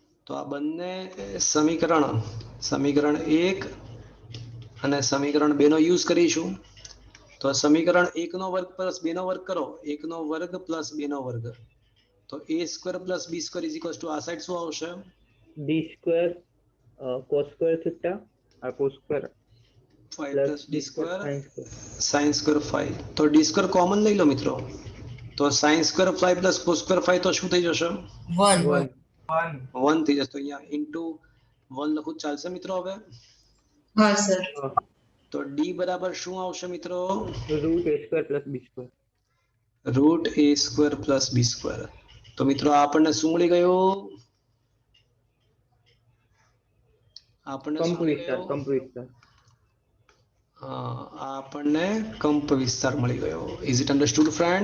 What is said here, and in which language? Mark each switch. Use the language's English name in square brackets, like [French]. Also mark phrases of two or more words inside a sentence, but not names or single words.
[Gujarati] તો આ બંને સમીકરણ 1 અને સમીકરણ 2 નો યુઝ કરીશું. તો સમીકરણ 1 નો વર્ગ પ્લસ 2 નો વર્ગ કરો, 1 નો વર્ગ પ્લસ 2 નો વર્ગ, તો [English] a square plus b square is equals to [Gujarati] આ સાઈડ શું આવશે? [English] d square cos square theta or cos square 5 plus plus d square sin square. sin square [Gujarati] 5. તો [English] d square common [Gujarati] લઈ લો મિત્રો, તો [English] sin square 5 plus cos square [Gujarati] 5 તો શું થઈ જશે? 1 1 થઈ જશે. તો અહીંયા ઇન્ટુ 1 લખું ચાલશે મિત્રો? હવે હા સર. તો d બરાબર શું આવશે મિત્રો? [English] root a square plus b square. root a square plus b square. [Gujarati] તો મિત્રો આપણને શું મળી ગયું? આપણને શું મળી ગયું? કંપ વિસ્તાર. હા, આપણને કંપ વિસ્તાર મળી ગયો. [English] is it understood friend?